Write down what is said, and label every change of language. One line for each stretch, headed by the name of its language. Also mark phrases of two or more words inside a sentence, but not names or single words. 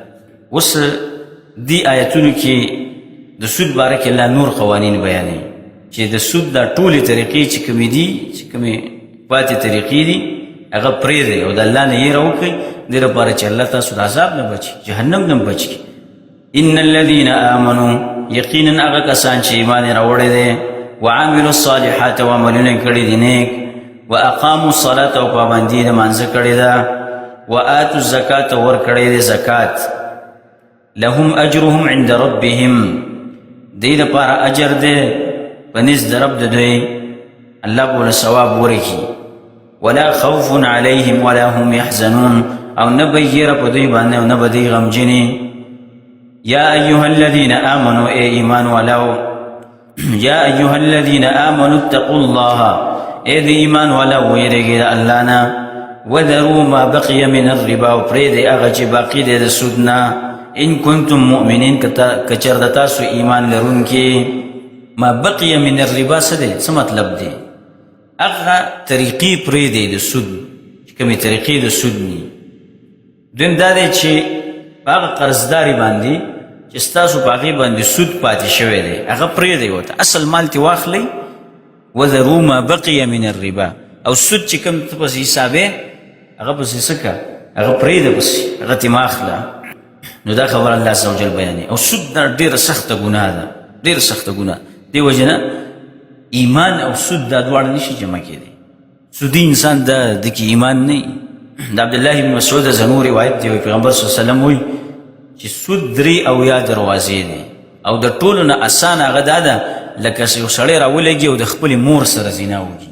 Pashto: اوس دې آیتونو کې د سود باره کې الله نور قوانین بیانوي چې د سود دا ټولې طریقې چې کومې دي، چې کومې پاتې طریقې دي، هغه پرېږدئ او د الله نه یېره وکړئ، دې لپاره چې الله تاسو د عذاب نه بچي، جهنم نه بچ کړي.
Arabic: ان الذين آمنوا،
Pashto: یقینا هغه کسان چې ایمان یې راوړی دی،
Arabic: وعملوا الصالحات،
Pashto: او عملونه یې کړي دي نیک،
Arabic: واقاموا الصلاة،
Pashto: او پابندي د مانځه کړې ده،
Arabic: وآتوا الزکاة،
Pashto: او ورکړی دی زکات،
Arabic: لهم اجرهم عند ربهم،
Pashto: دې لپاره اجر دی په نزد د رب د دوی، الله به له ثواب ورکړي.
Arabic: ولا خوف علیهم ولا هم یحزنون،
Pashto: او نه به یېره په دوی باندې او نه به دوی غمجنې.
Arabic: یا ایها الذین آمنوا،
Pashto: ای ایمان والاو،
Arabic: یا ایها الذین آمنوا اتقوا الله،
Pashto: ای د ایمان والاو ویرېږئ د الله نه،
Arabic: وذروا ما بقي من الربا،
Pashto: او پرېږدئ هغه چې باقي دی د سود نه،
Arabic: ان کنتم مؤمنین،
Pashto: که چېرته تاسو ایمان لرونکي.
Arabic: ما بقي من الربا
Pashto: څه دی؟ څه مطلب دی؟ هغه طریقې پرېږدئ د سود، چې کومې طریقې د سود دي. دویم دا دی چې په هغه قرضداري باندې چې ستاسو په هغې باندې سود پاتې شوی دی، هغه پرېږدئ ورته، اصل مال ترې واخلئ.
Arabic: وذروا ما بقي من الربا،
Pashto: او سود چې کوم ته پسې حسابې، هغه پسې څه که، هغه پرېږده پسې، هغه ترې مه اخله. نو دا خبر
Arabic: الله عز وجل
Pashto: بیانوي. او سود دا ډېره سخته ګناه ده، ډېره سخته ګناه. دې وجې نه ایمان او سود دا دواړه نشي جمع کېدی. سودي انسان دا د کې ایمان نه وي. د عبدالله بن مسعود زنو روایت دی، پیغمبر
Arabic: صلی الله علیه وسلم
Pashto: وایي چې سود 3 دروازې دي، او د ټولو نه اسانه هغه دا ده لکه یو سړی راولګي او د خپلې مور سره زنا وکړي.